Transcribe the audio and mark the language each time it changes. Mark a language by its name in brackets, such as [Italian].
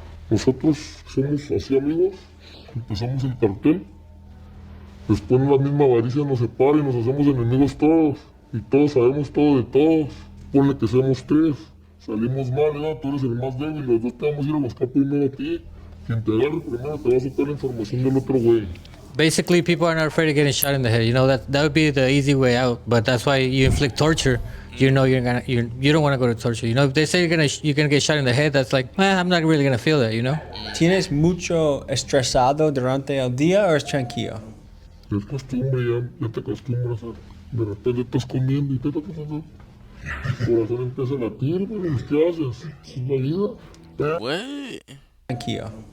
[Spanish] Nosotros somos así amigos, empezamos el cartel, después la misma avaricia nos separa y nos hacemos enemigos todos, y todos sabemos todo de todos. Ponle que seamos 3, salimos mal, ¿no? Tú eres el más débil, los dos te vamos a ir a buscar primero a ti. Quien te agarre primero te va a sacar la información del otro güey. [English] Basically, people are not afraid of getting shot in the head. You know that would be the easy way out. But that's why you inflict torture. You know you don't want to go to torture. You know if they say you're gonna get shot in the head, that's like, I'm not really gonna feel that. You know. [Spanish] ¿Tienes mucho estresado durante el día o es tranquilo? Es costumbre, ya te acostumbras de repente estás comiendo y el corazón empieza a latir, pero ¿qué haces? Es la vida. [English] What? [Spanish] Tranquilo.